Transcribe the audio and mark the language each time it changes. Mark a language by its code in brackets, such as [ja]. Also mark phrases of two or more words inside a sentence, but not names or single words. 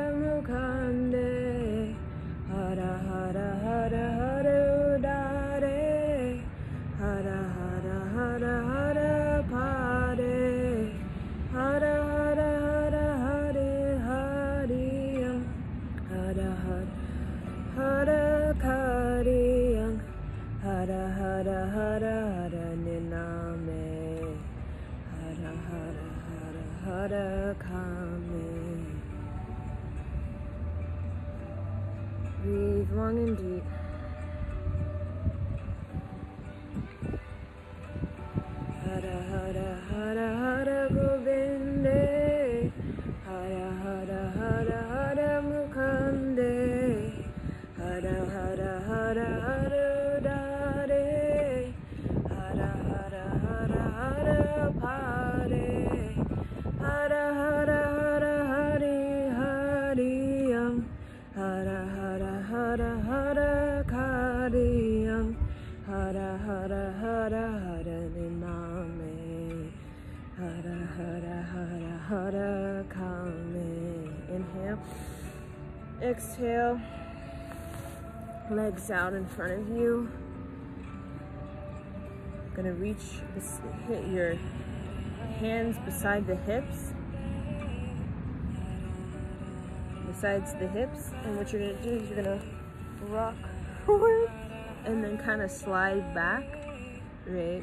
[sa] Mukande, Hara Hara Hara Hara Udare, Hara Hara Hara Hara Pare, Hara Hara Hara Hari Hariyam, Hara Hara Hara Kariyam, Hara Hara Hara Hara Niname, Hara Hara Hara Hara Kame. [en] Breathe long and deep. [sa] Hara Hara Hara Hara Govinde, Hara Hara Hara Hara Mukande, Hara Hara Hara Hara Udare, Hara Hara Hara Hara Pare, Hara Hara Hara Hari Hariyam, Hara Hara Hara Hara Kariyam, Hara Hara Hara Hara Niname, Hara Hara Hara Hara Kame. [en] Inhale, exhale, legs out in front of you. Gonna reach, hit your hands beside the hips, besides the hips, and what you're gonna do is you're gonna rock forward and then kind of slide back, right?